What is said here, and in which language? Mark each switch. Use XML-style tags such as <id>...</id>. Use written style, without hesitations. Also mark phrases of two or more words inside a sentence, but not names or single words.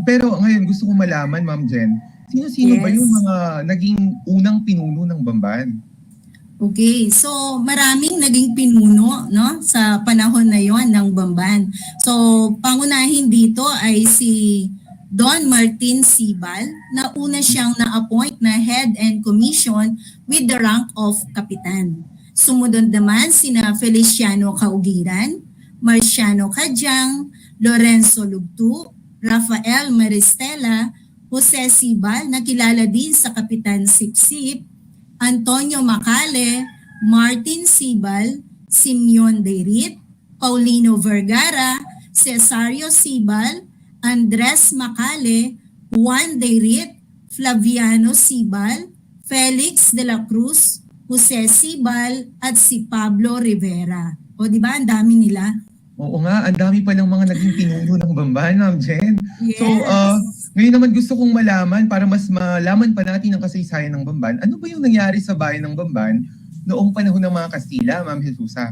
<tl>Pero ngayon gusto ko malaman, Ma'am Jen, sino-sino ba yung mga naging unang pinuno ng Bamban? Okay, so maraming naging pinuno no sa panahon na yon ng Bamban. So pangunahin dito ay si Don Martin Sibal na una siyang na-appoint na</tl> <en>head and commission with the rank of kapitan.</en> <tl>Sumunod naman sina Feliciano Caugiran, Marciano Cadyang, Lorenzo Lugtu, Rafael Maristela, Jose Sibal na kilala din sa Kapitan Sipsip, Antonio Macale, Martin Sibal, Simeon Deirit, Paulino Vergara, Cesario Sibal, Andres Macale, Juan Deirit, Flaviano Sibal, Felix de la Cruz, Jose Sibal, at si Pablo Rivera. O di ba, ang dami nila? Oo nga, ang dami pa ng mga naging pinuno ng Bamban, Ma'am Jen. Yes. So, ngayon naman gusto kong malaman para mas malaman pa natin ang kasaysayan ng Bamban. Ano ba yung nangyari sa bayan ng Bamban noong panahon ng mga Kastila, Ma'am Jesusa?</tl>